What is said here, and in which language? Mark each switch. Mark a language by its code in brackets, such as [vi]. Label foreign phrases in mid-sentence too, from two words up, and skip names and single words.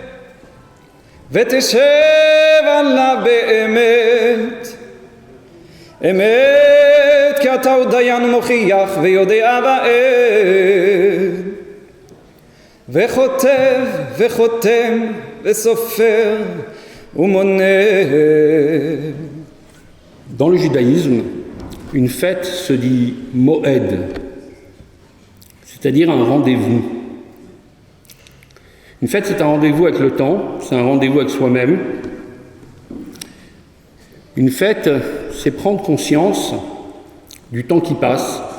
[he] ותשב עליו באמת, אמת, כי אתה הוא דיין ומוכיח ויודע בעת, וכותב וחותם וסופר ומונה. [fr] Dans le judaïsme, Une fête se dit moed, c'est-à-dire un rendez-vous. Une fête, c'est un rendez-vous avec le temps, c'est un rendez-vous avec soi-même. Une fête, c'est prendre conscience du temps qui passe.